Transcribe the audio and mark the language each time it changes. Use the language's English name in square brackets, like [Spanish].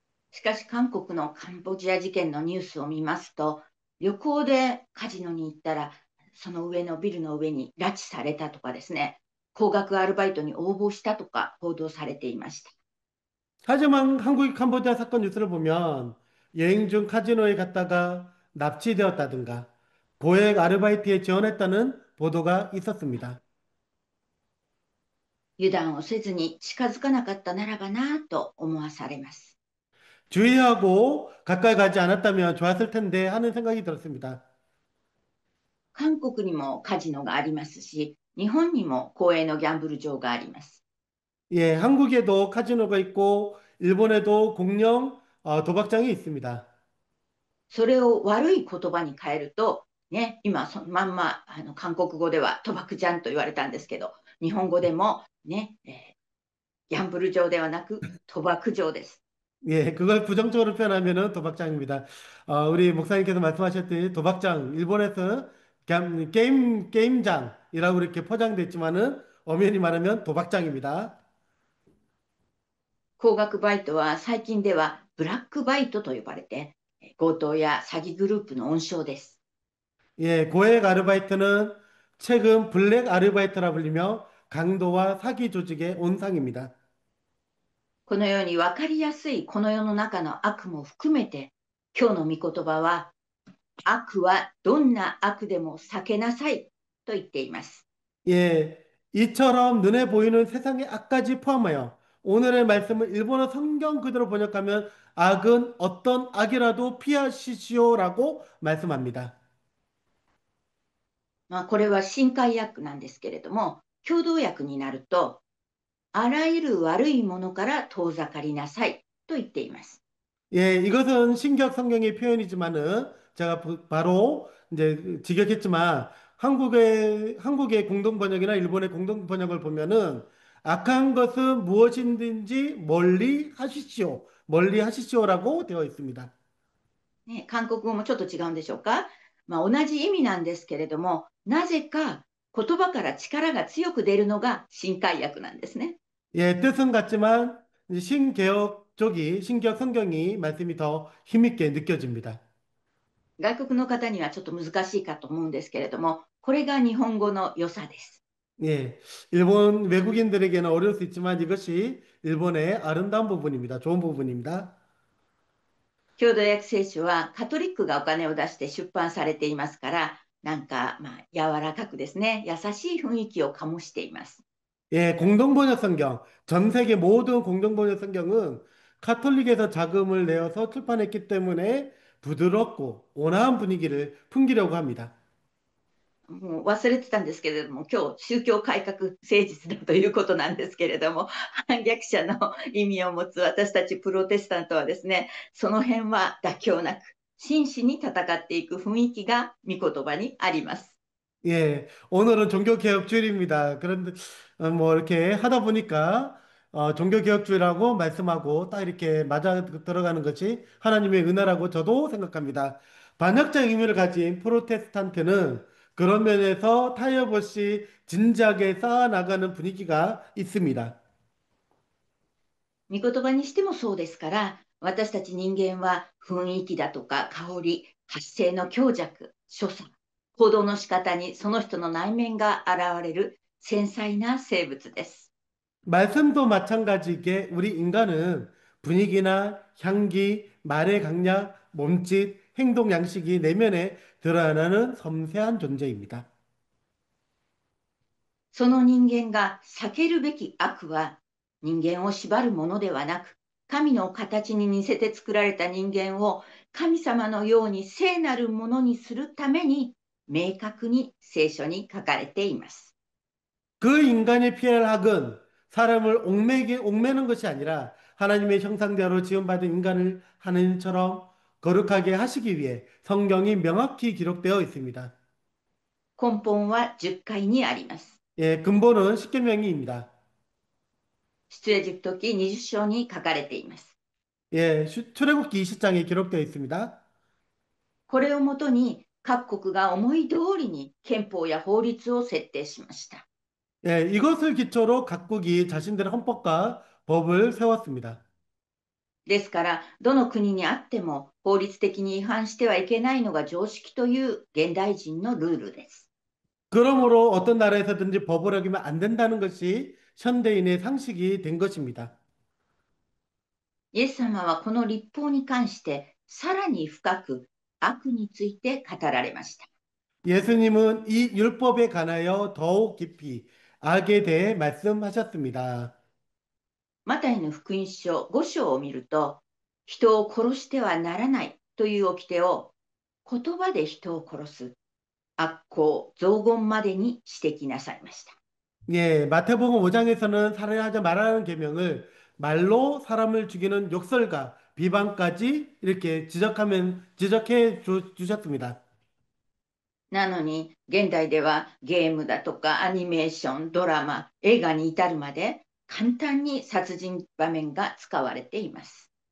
[Japanese] しかし韓国のカンボジア事件のニュースを見ますと、旅行でカジノに行ったら、その上のビルの上に拉致されたとかですね、高額アルバイトに応募したとか報道されていました。 [Korean] 하지만 한국의 캄보디아 사건 뉴스를 보면 여행 중 카지노에 갔다가 납치되었다든가 고액 아르바이트에 지원했다는 보도가 있었습니다. [Japanese] 油断をせずに近づかなかったならばなと思わされます。 [Korean] 주의하고 가까이 가지 않았다면 좋았을 텐데 하는 생각이 들었습니다. [Japanese] 韓国にもカジノがありますし、日本にも公営のギャンブル場があります。 [Korean] 예, 한국에도 카지노가 있고 일본에도 공영 도박장이 있습니다. [Japanese] それを悪い言葉に変えると、ね、今そのまんま韓国語では賭博じゃんと言われたんですけど、日本語でも、ね、ギャンブル場ではなく賭博場です。 [Korean] 예, 그걸 부정적으로 표현하면은 도박장입니다. 우리 목사님께서 말씀하셨듯이 도박장, 일본에서 게임장이라고 이렇게 포장됐지만은 엄연히 말하면 도박장입니다. [Japanese] 高額バイトは最近ではブラックバイトと呼ばれて、強盗や詐欺グループの温床です。 [Korean] 예, 고액 아르바이트는 최근 블랙 아르바이트라 불리며 강도와 사기 조직의 온상입니다. [Japanese] このように分かりやすいこの世の中の悪も含めて、今日の御言葉は、悪はどんな悪でも避けなさいと言っています。 [Korean] 예, 이처럼 눈에 보이는 세상의 악까지 포함하여 오늘의 말씀을 일본어 성경 그대로 번역하면 악은 어떤 악이라도 피하시오라고 말씀합니다. [Japanese] これは新海訳なんですけれども、共同訳になると、あらゆる悪いものから遠ざかりなさいと言っています。 [Korean] 예, 이것은 신격 성경의 표현이지만은 제가 바로 이제 직역했지만 한국의 공동 번역이나 일본의 공동 번역을 보면은 악한 것은 무엇이든지 멀리 하십시오라고 되어 있습니다. [Japanese] ね、韓国語もちょっと違うんでしょうか。同じ意味なんですけれども、なぜか言葉から力が強く出るのが新海訳なんですね。 [Korean] 예, 뜻은 같지만 이제 신격 성경이 말씀이 더 힘있게 느껴집니다. [Japanese] 外国の方にはちょっと難しいかと思うんですけれども、これが日本語の良さです。 [Korean] 예, 일본 외국인들에게는 어려울 수 있지만 이것이 일본의 아름다운 부분입니다. 좋은 부분입니다. [Japanese] 共同訳聖書はカトリックがお金を出して出版されていますから、なんか柔らかくですね、優しい雰囲気を醸しています。 [Korean] 예, 공동번역 성경, 전 세계 모든 공동번역 성경은 카톨릭에서 자금을 내어서 출판했기 때문에 부드럽고 온화한 분위기를 풍기려고 합니다. [Japanese] もう忘れてたんですけれども、今日宗教改革誠実だということなんですけれども、反逆者の意味を持つ私たちプロテスタントはですね、その辺は妥協なく、真摯に戦っていく雰囲気が御言葉にあります。 [Korean] 예, 오늘은 종교개혁주일입니다. 그런데 뭐 이렇게 하다 보니까 종교개혁주의라고 말씀하고 딱 이렇게 맞아 들어가는 것이 하나님의 은혜라고 저도 생각합니다. 반역자의 의미를 가진 프로테스탄트는 그런 면에서 타협 없이 진지하게 쌓아나가는 분위기가 있습니다. [Japanese] 御言葉にしてもそうですから、私たち人間は雰囲気だとか香り、発声の強弱、所作、行動の仕方にその人の内面が現れる繊細な生物です。 [Korean] 말씀도 마찬가지게 우리 인간은 분위기나 향기, 말의 강약, 몸짓, 행동 양식이 내면에 드러나는 섬세한 존재입니다. [Japanese] その人間が避けるべき悪は人間を縛るものではなく、神の形に似せて作られた人間を神様のように聖なるものにするために明確に聖書に書かれています。 [Korean] 그 인간이 피할 학은 사람을 옥매는 것이 아니라 하나님의 형상대로 지음받은 인간을 하나님처럼 거룩하게 하시기 위해 성경이 명확히 기록되어 있습니다. [Japanese] 根本は10回にあります。 [Korean] 예, 근본은 십계명이입니다. [Japanese] 出エジプト記20章に書かれています。 [Korean] 예, 출애굽기 20장에 기록되어 있습니다. [Japanese] これをもとに各国が思い通りに憲法や法律を設定しました。 [Korean] 예, 이것을 기초로 각국이 자신들의 헌법과 법을 세웠습니다. [Japanese] ですから、どの国にあっても法律的に違反してはいけないのが常識という現代人のルールです。 [Korean] 그러므로 어떤 나라에서든지 법을 어기면 안 된다는 것이 현대인의 상식이 된 것입니다. [Japanese] イエス様はこの立法に関してさらに深く悪について語られました。 [Korean] 예수님은 이 율법에 관하여 더욱 깊이 악에 대해 말씀하셨습니다. [Japanese] マタイの福音書5章を見ると、人を殺してはならないという掟を言葉で人を殺す悪行、雑言までに指摘なさいました。 [Korean] 예, 마태복음 5장에서는 살해하지 말라는 계명을 말로 사람을 죽이는 욕설과 비방까지 이렇게 지적해 주셨습니다. [Japanese] なのに、現代ではゲームだとかアニメーション、ドラマ、映画に至るまで簡単に殺人場面が使われています。